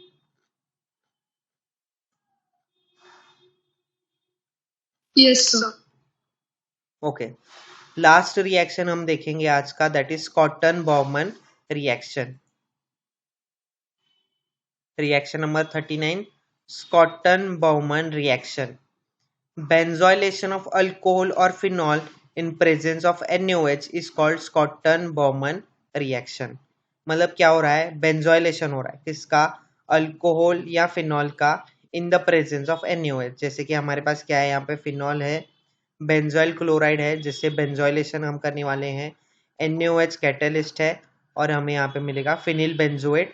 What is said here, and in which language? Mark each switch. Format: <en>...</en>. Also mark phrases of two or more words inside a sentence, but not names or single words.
<en>Yes, sir.</en> <hi>ओके,</hi> <en>last reaction</en> <hi>हम देखेंगे आज का,</hi> <en>that is cotton Baumann reaction. Reaction number 39, Schotten-Baumann reaction. Benzylation of alcohol or phenol in presence of NaOH is called Schotten-Baumann reaction.</en> <hi>मतलब क्या हो रहा है, बेंजोइलेशन हो रहा है किसका, अल्कोहल या फिनॉल का,</hi> <en>in the presence of</en> <hi>NaOH. जैसे कि हमारे पास क्या है, यहाँ पे फिनॉल है,</hi> <en>benzoyl chloride</en> <hi>है जिससे बेंजोइलेशन हम करने वाले हैं, NaOH कैटेलिस्ट है और हमें यहाँ पे मिलेगा</hi> <en>phenyl benzoate.</en>